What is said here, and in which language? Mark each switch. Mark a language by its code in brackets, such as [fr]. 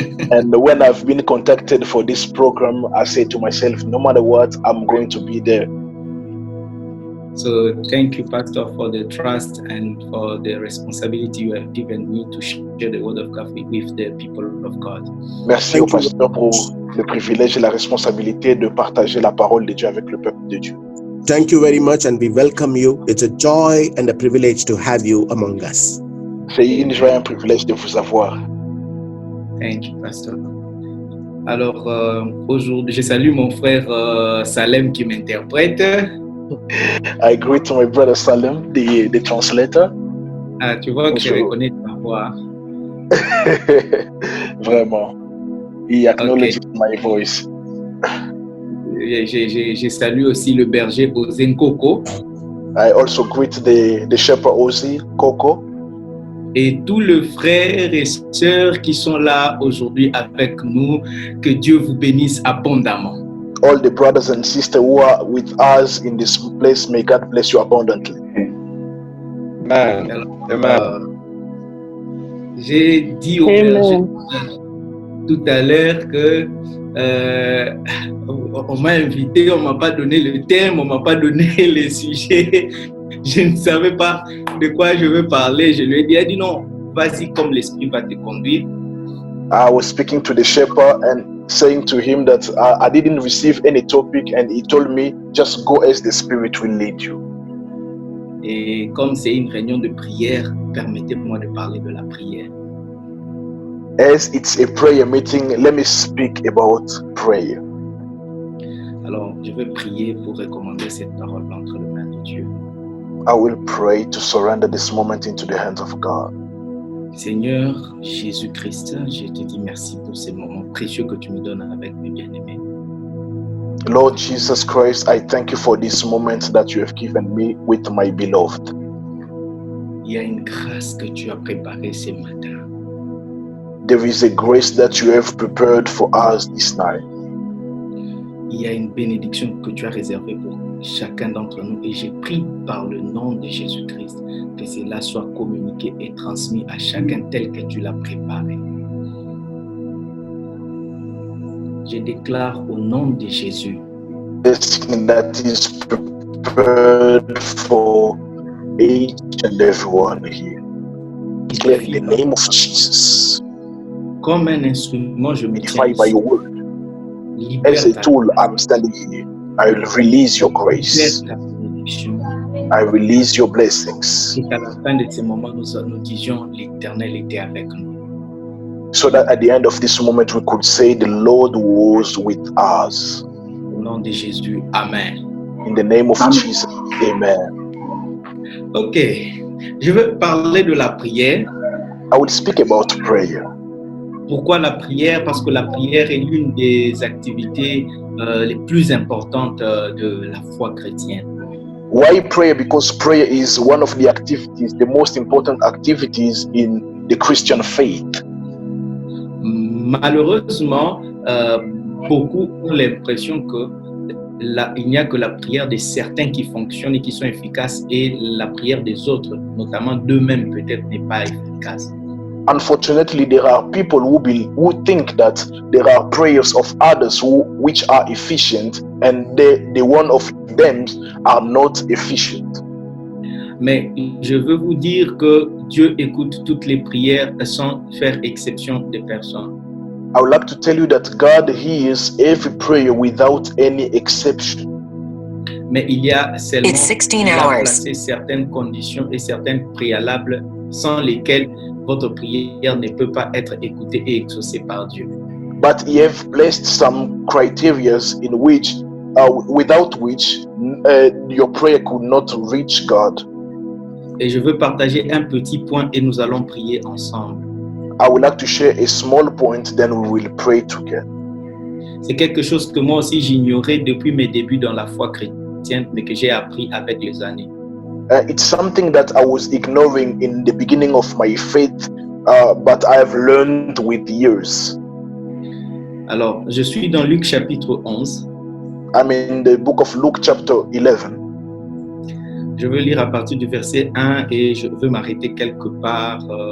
[en] And when I've been contacted for this program, I said to myself, no matter what, I'm going to be there. So thank you, Pastor, for the trust and for the responsibility you have given me to share the word of God with the people of God. [fr] Merci au pasteur pour le privilège et la responsabilité de partager la parole de Dieu avec le peuple de Dieu. [en] Thank you very much and we welcome you. It's a joy and a privilege to have you among us. [fr] C'est une joie et un privilège de vous avoir. [en] Thank you, Pastor. [fr] Alors, aujourd'hui, je salue mon frère Salem qui m'interprète. [en] I greet my brother Salem, the translator. [fr] Ah, tu vois que je reconnais ta voix. Vraiment. [en] He acknowledges my voice. [fr] Je salue aussi le berger Ozen Coco. [en] I also greet the shepherd Ozzy Coco. [fr] Et tous les frères et sœurs qui sont là aujourd'hui avec nous, que Dieu vous bénisse abondamment. [en] All the brothers and sisters who are with us in this place, may God bless you abundantly. Amen. [fr] J'ai dit au berger tout à l'heure que on m'a invité, on m'a pas donné le thème, on m'a pas donné les sujets. Je ne savais pas de quoi je veux parler. Je lui ai dit, elle dit non, vas-y comme l'esprit va te conduire. [en] I was speaking to the shepherd and saying to him that I didn't receive any topic, and he told me just go as the Spirit will lead you. [fr] Et comme c'est une réunion de prière, permettez-moi de parler de la prière. [en] As it's a prayer meeting, let me speak about prayer. [fr] Alors, je vais prier pour recommander cette parole entre les mains de Dieu. [en] I will pray to surrender this moment into the hands of God. [fr] Seigneur Jésus-Christ, je te dis merci pour ces moments précieux que tu me donnes avec mes bien-aimés. [en] Lord Jesus Christ, I thank you for this moment that you have given me with my beloved. [fr] Il y a une grâce que tu as préparée ce matin. [en] There is a grace that you have prepared for us this night. [fr] Il y a une bénédiction que tu as réservée pour chacun d'entre nous et j'ai pris par le nom de Jésus-Christ que cela soit communiqué et transmis à chacun tel que tu l'as préparé. Je déclare au nom de Jésus [en] Blessing that is prepared for each and everyone here. Declare in the name of Jesus. [fr] comme un instrument, je me tiens [en] Edified by your word. As a tool, I'm standing here. I will release your grace. I release your blessings. [fr] Et qu'à la fin de ces moments, nous disions l'Éternel était avec nous. [en] So that at the end of this moment, we could say the Lord was with us. [fr] Au nom de Jésus, Amen. [en] In the name of Jesus, Amen. [fr] Ok, je veux parler de la prière. [en] I will speak about prayer. [fr] Pourquoi la prière? Parce que la prière est l'une des activités les plus importantes de la foi chrétienne. [en] Why prayer? Because prayer is one of the activities, the most important activities in the Christian faith. [fr] Malheureusement, beaucoup ont l'impression que il n'y a que la prière de certains qui fonctionne et qui sont efficaces et la prière des autres, notamment d'eux-mêmes, peut-être n'est pas efficace. [en] Unfortunately, there are people who think that there are prayers of others which are efficient, and the one of them are not efficient. [fr] Mais je veux vous dire que Dieu écoute toutes les prières sans faire exception de personne. [en] I would like to tell you that God hears every prayer without any exception. [fr] Mais il y a seulement [en] It's 16 [fr] il a [en] hours. [fr] placé certaines conditions et certaines préalables sans lesquelles votre prière ne peut pas être écoutée et exaucée par Dieu. [en] But He have placed some criteria in which, without which, your prayer could not reach God. [fr] Et je veux partager un petit point et nous allons prier ensemble. [en] I would like to share a small point, then we will pray together. [fr] C'est quelque chose que moi aussi j'ignorais depuis mes débuts dans la foi chrétienne, mais que j'ai appris avec les années. [en] It's something that I was ignoring in the beginning of my faith, but I have learned with years. [fr] Alors, je suis dans Luc chapitre 11. [en] I'm in the book of Luke chapter 11. [fr] Je veux lire à partir du verset 1 et je veux m'arrêter quelque part.